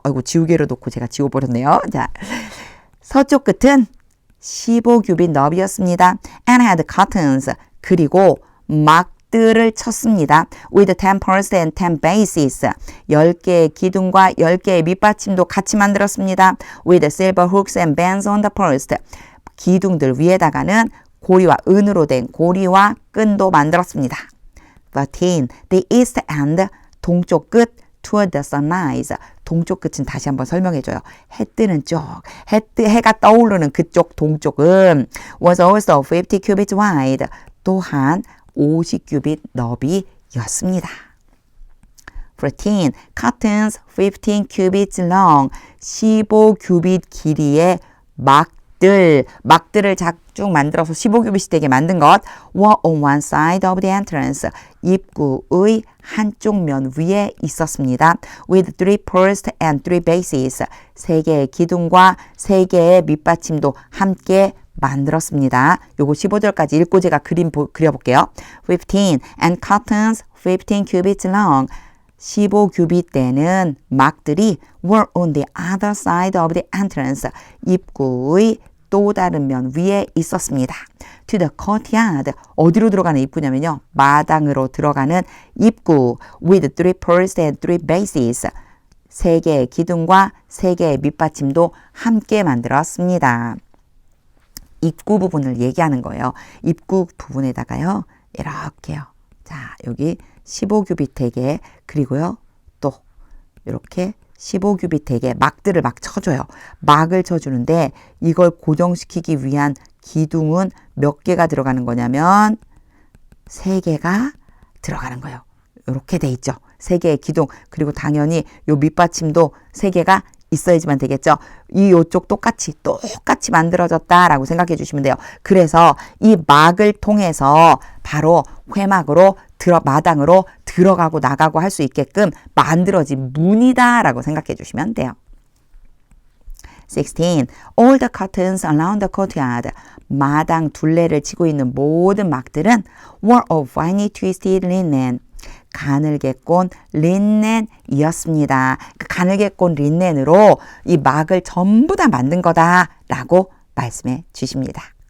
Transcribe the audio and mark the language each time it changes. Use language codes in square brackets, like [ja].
[ko] 아이고 지우개로 놓고 제가 지워버렸네요. 자, 서쪽 끝은 15규빗 너비였습니다. [en] And had curtains. [ko] 그리고 막들을 쳤습니다. [en] With 10 pearls and 10 bases. [ko] 10개의 기둥과 10개의 밑받침도 같이 만들었습니다. [en] With silver hooks and bands on the post. [ko] 기둥들 위에다가는 고리와 은으로 된 고리와 끈도 만들었습니다. 13. [en] The east end, [ko] 동쪽 끝, [en] toward the sunrise. [ko] 동쪽 끝은 다시 한번 설명해줘요. 해 뜨는 쪽, 해가 떠오르는 그쪽 동쪽은 [en] was also 50 cubits wide. [ko] 또한 50규빗 너비였습니다. 14. [en] Curtains 15 cubits long. [ko] 15규빗 길이의 막 막들을 쭉 만들어서 15규빗이 되게 만든 것 [en] were on one side of the entrance. [ko] 입구의 한쪽 면 위에 있었습니다. [en] with 3 posts and 3 bases. [ko] 3개의 기둥과 3개의 밑받침도 함께 만들었습니다. 요거 15절까지 읽고 제가 그림 그려볼게요. [en] 15 and curtains 15 cubits long. [ko] 15규빗 되는 막들이 [en] were on the other side of the entrance. [ko] 입구의 또 다른 면 위에 있었습니다. [en] To the courtyard. [ko] 어디로 들어가는 입구냐면요. 마당으로 들어가는 입구. [en] With 3 posts and 3 bases. [ko] 3개의 기둥과 3개의 밑받침도 함께 만들었습니다. 입구 부분을 얘기하는 거예요. 입구 부분에다가요. 이렇게요. 자, 여기 15규빗 되게 그리고요. 또 이렇게 15규빗 되게 막들을 막 쳐줘요. 막을 쳐주는데 이걸 고정시키기 위한 기둥은 몇 개가 들어가는 거냐면 3개가 들어가는 거예요. 이렇게 돼 있죠. 3개의 기둥 그리고 당연히 요 밑받침도 3개가 있어야지만 되겠죠. 요쪽 똑같이 만들어졌다라고 생각해 주시면 돼요. 그래서 이 막을 통해서 바로 회막으로 마당으로 들어가고 나가고 할 수 있게끔 만들어진 문이다라고 생각해 주시면 돼요. 16. [en] All the curtains around the courtyard. [ko] 마당 둘레를 치고 있는 모든 막들은 [en] were of finely twisted linen. [ko] 가늘게 꼰 린넨이었습니다. 그 가늘게 꼰 린넨으로 이 막을 전부 다 만든 거다라고 말씀해 주십니다.